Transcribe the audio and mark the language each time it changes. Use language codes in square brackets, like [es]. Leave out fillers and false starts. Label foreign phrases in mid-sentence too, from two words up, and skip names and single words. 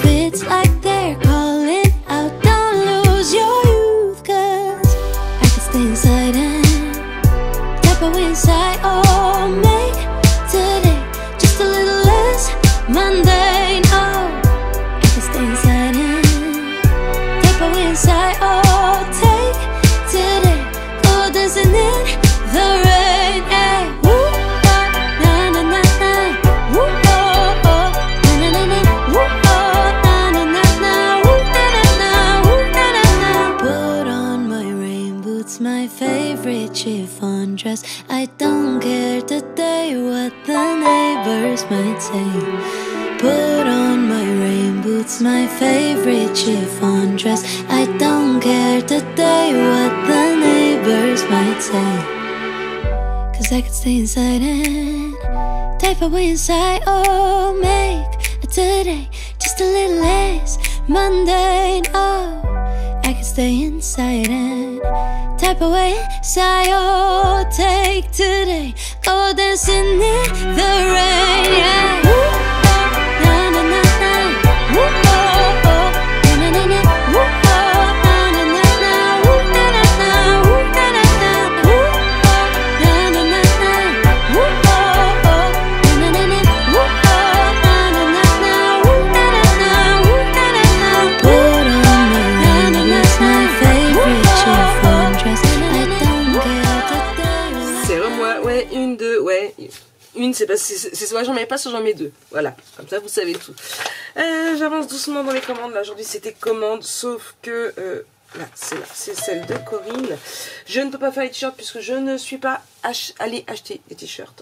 [en] It's like they're calling out, don't lose your youth, 'cause I can stay inside and tap away inside. Oh, make today just a little less mundane. Oh, I can stay inside and tap away inside. Oh, take today, go dancing in the rain. Hey, woo, oh, na na na na, woo, oh, oh, na na na na, woo, oh, na na na na, woo, na na na, woo, na na na. Put on my rain boots, my favorite chiffon dress. I don't care today what the neighbors might say. Put on my rain boots, my favorite chiffon dress. I don't care today what the neighbors might say. 'Cause I could stay inside and type away inside. Oh, make today just a little less mundane. Oh, I could stay inside and type away inside. Oh, take today, go dancing in the rain. Yeah. Woo, oh, na na na na. Woo, oh, oh, na na na. Woo, oh, na na na na. Woo, na na na. Woo, na na na. Woo, oh, na na na na. Woo, oh, oh, na na na. Woo, oh, na na na na. Woo, na na na. Woo, na na na. Put on my rain boots, my favorite chiffon dress. I don't care today. [fr] C'est moi, ouais, une, deux, ouais. Une, c'est soit j'en mets pas, soit j'en mets deux. Voilà, comme ça vous savez tout. J'avance doucement dans les commandes. Là, aujourd'hui c'était commande, sauf que là, c'est celle de Corinne. Je ne peux pas faire les t-shirts puisque je ne suis pas allée acheter les t-shirts.